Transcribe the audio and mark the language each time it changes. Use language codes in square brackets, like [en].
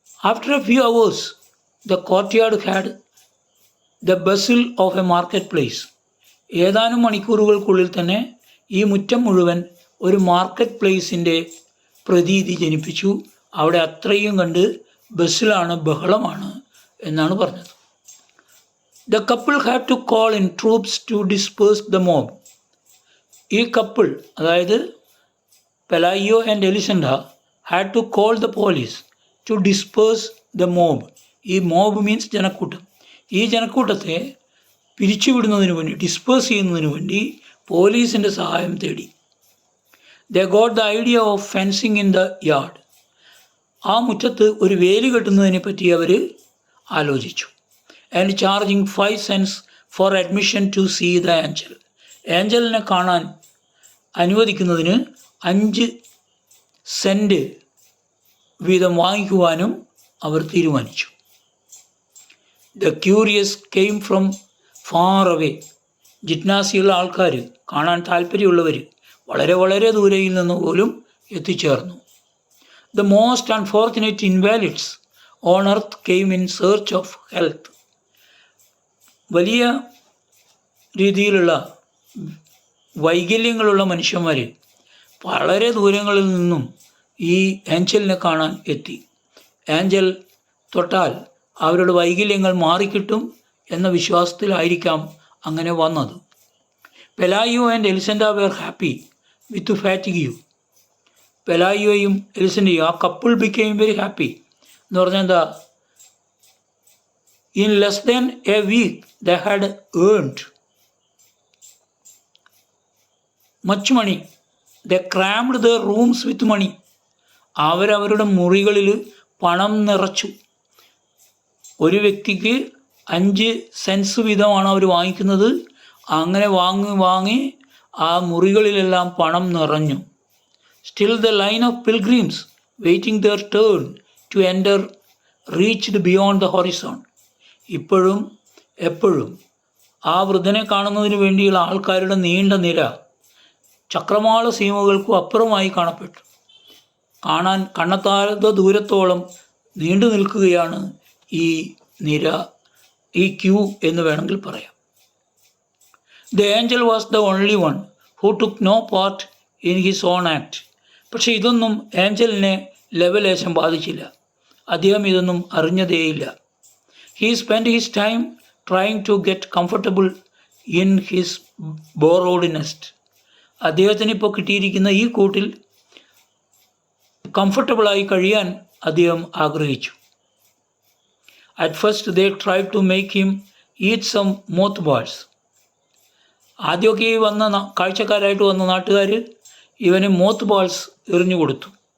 [en] After a few hours the courtyard had the bustle of a market place. [ml] ഏതാനും മണിക്കൂറുകൾക്കുള്ളിൽ തന്നെ ഈ മുറ്റം മുഴുവൻ ഒരു മാർക്കറ്റ് പ്ലേസിൻ്റെ പ്രതീതി ജനിപ്പിച്ചു. അവിടെ അത്രയും കണ്ട് ബസ്സിലാണ്, ബഹളമാണ് എന്നാണ് പറഞ്ഞത്. [en] The couple had to call in troops to disperse the mob. [ml] ഈ കപ്പിൾ, അതായത് [en] Pelayo and Elisenda, had to call the police to disperse the mob. [ml] ഈ മോബ് മീൻസ് ജനക്കൂട്ടം. ഈ ജനക്കൂട്ടത്തെ പിരിച്ചുവിടുന്നതിന് വേണ്ടി, ഡിസ്പേഴ്സ് ചെയ്യുന്നതിന് വേണ്ടി പോലീസിൻ്റെ സഹായം തേടി. [en] They got the idea of fencing in the yard. [ml] ആ മുറ്റത്ത് ഒരു വേലി കെട്ടുന്നതിനെ പറ്റി അവർ ആലോചിച്ചു. [en] And charging 5 cents for admission to see the angel. [ml] ആഞ്ചലിനെ കാണാൻ അനുവദിക്കുന്നതിന് 5 cent വീതം വാങ്ങിക്കുവാനും അവർ തീരുമാനിച്ചു. [en] The curious came from far away. [ml] ജിജ്ഞാസിയുള്ള ആൾക്കാർ, കാണാൻ താല്പര്യമുള്ളവർ വളരെ വളരെ ദൂരയിൽ നിന്ന് പോലും എത്തിച്ചേർന്നു. [en] The most unfortunate invalids on earth came in search of health. [ml] വലിയ രീതിയിലുള്ള വൈകല്യങ്ങളുള്ള മനുഷ്യന്മാർ വളരെ ദൂരങ്ങളിൽ നിന്നും ഈ ആഞ്ചലിനെ കാണാൻ എത്തി. ആഞ്ചൽ തൊട്ടാൽ അവരുടെ വൈകല്യങ്ങൾ മാറിക്കിട്ടും എന്ന വിശ്വാസത്തിലായിരിക്കാം അങ്ങനെ വന്നത്. [en] Pelayo and Elisenda were happy with fatigue. [ml] പെലായിയോയും എലിസൻഡയും, ആ [en] couple became very happy [ml] എന്ന് പറഞ്ഞാൽ എന്താ, [en] In less than a week they had earned much money. They crammed the rooms with money. [ml] അവരവരുടെ മുറികളിൽ പണം നിറച്ചു. ഒരു വ്യക്തിക്ക് 5 cents വീതമാണ് അവർ വാങ്ങിക്കുന്നത്. അങ്ങനെ വാങ്ങി ആ മുറികളിലെല്ലാം പണം നിറഞ്ഞു. [en] Still the line of pilgrims waiting their turn to enter reached beyond the horizon. [ml] ഇപ്പോഴും എപ്പോഴും ആ വൃദ്ധനെ കാണുന്നതിന് വേണ്ടിയുള്ള ആൾക്കാരുടെ നീണ്ട നിര ചക്രവാള സീമകൾക്കും അപ്പുറമായി കാണപ്പെട്ടു. കാണാൻ കണ്ണെത്താത്ത ദൂരത്തോളം നീണ്ടു നിൽക്കുകയാണ് ഈ നിര, ഈ ക്യൂ എന്ന് വേണമെങ്കിൽ പറയാം. [en] The angel was the only one who took no part in his own act. [ml] പക്ഷേ ഇതൊന്നും ആഞ്ചലിനെ ലെവലേശം ബാധിച്ചില്ല. അദ്ദേഹം ഇതൊന്നും അറിഞ്ഞതേയില്ല. [en] He spent his time trying to get comfortable in his borrowed nest. [ml] അദ്ദേഹത്തിന് ഇപ്പോൾ കിട്ടിയിരിക്കുന്ന ഈ കൂട്ടിൽ കംഫർട്ടബിളായി കഴിയാൻ അദ്ദേഹം ആഗ്രഹിച്ചു. [en] At first they try to make him eat some mothballs. [ml] ആദ്യമൊക്കെ ഈ വന്ന കാഴ്ചക്കാരായിട്ട് വന്ന നാട്ടുകാർ ഇവന് മോത്ത് ബാൾസ് എറിഞ്ഞു കൊടുത്തു.